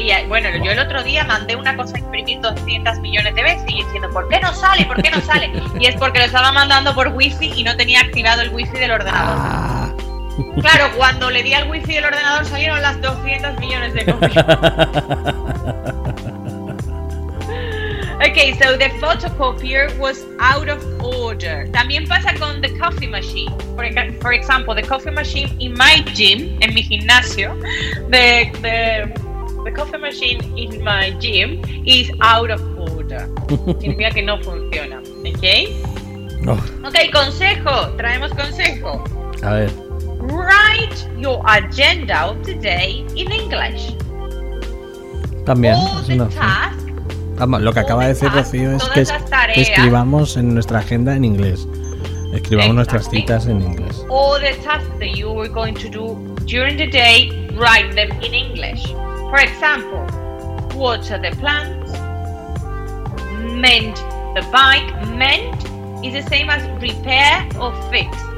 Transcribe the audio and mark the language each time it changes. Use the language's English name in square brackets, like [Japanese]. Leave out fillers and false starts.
[Spanish] Y bueno, yo el otro día mandé una cosa a imprimir 200 millones de veces y diciendo, ¿por qué no sale? ¿Por qué no sale? Y es porque lo estaba mandando por wifi y no tenía activado el wifi del ordenador. Ah. Claro, cuando le di al wifi del ordenador salieron las 200 millones de copias. [English] Okay, so the photocopier was out of order. [Spanish] También pasa con [English] the coffee machine. For example, the coffee machine in my gym, [Spanish] en mi gimnasio, [English] the coffee machine in my gym is out of order. [Spanish] Significa que no funciona. Okay? Oh. Okay, consejo. Traemos consejo. A ver. [English] Write your agenda of the day in English. [Spanish] También. [English] All [Spanish] lo que acaba de decir Rocío es que escribamos en nuestra agenda en inglés. Escribamos nuestras citas en inglés. [English] All the tasks that you are going to do during the day, write them in English. For example, water the plants, mend the bike. Mend is the same as repair or fix.